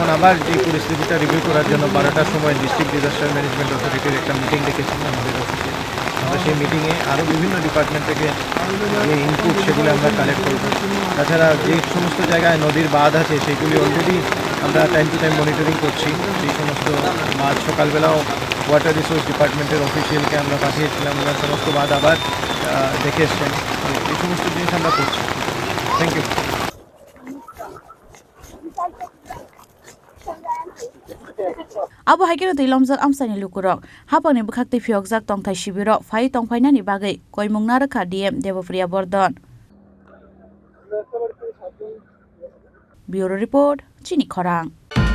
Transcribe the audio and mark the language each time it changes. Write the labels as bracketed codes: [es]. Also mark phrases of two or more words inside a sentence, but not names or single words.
[bn] আবার এই পরিস্থিতিটা রিভিউ করার জন্য 12টার সময় [en] district disaster management authority's [bn] একটা মিটিং ডেকেছিলাম আমাদের অফিসে আমরা সেই মিটিংয়ে আরও বিভিন্ন ডিপার্টমেন্ট থেকে যে ইনপুট সেগুলো আমরা কালেক্ট করব তাছাড়া যে সমস্ত জায়গায় নদীর বাঁধ আছে সেগুলি অলরেডি আমরা [en] time to time monitoring [bn] করছি সেই সমস্ত বাঁধ সকালবেলাও [en] water resource department's official [bn] আমরা পাঠিয়েছিলাম ওনার সমস্ত বাঁধ আবার দেখে এসছেন এই সমস্ত জিনিস আমরা করছি। [en] thank you. [trp] Abo haikeno tuilamjak amsaini lukurok hapangni bwkhakti phiokjak tongthai shibiro phai tongphainani bagoi koimungna rakha DM Devopriya Bordon. [en] Bureau report Chini Khorang.